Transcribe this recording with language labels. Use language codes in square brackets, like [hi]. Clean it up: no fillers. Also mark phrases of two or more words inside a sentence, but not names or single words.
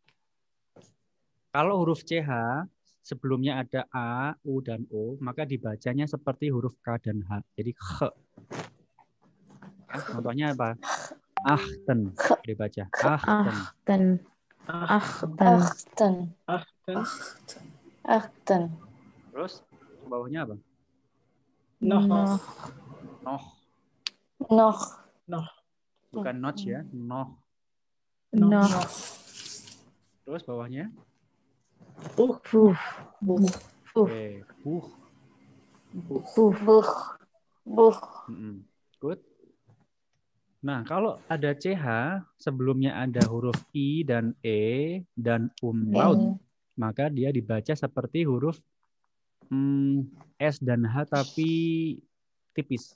[id] Kalau huruf CH sebelumnya ada A, U, dan O, maka dibacanya seperti huruf K dan H. Jadi H. Ya, contohnya apa? Achten dibaca. [de] Achten. Achten. Achten. [id] Terus bawahnya apa? [de] Noch. Noh. Noch. [id] Bukan notch ya. Noh. [de] Noch. [id] Terus bawahnya? [de] Puh. [id] Oke. [de] Buh. Buch. Buch. [id] Good. Nah, kalau ada CH, sebelumnya ada huruf I dan E dan umlaut, maka dia dibaca seperti huruf S dan H tapi tipis.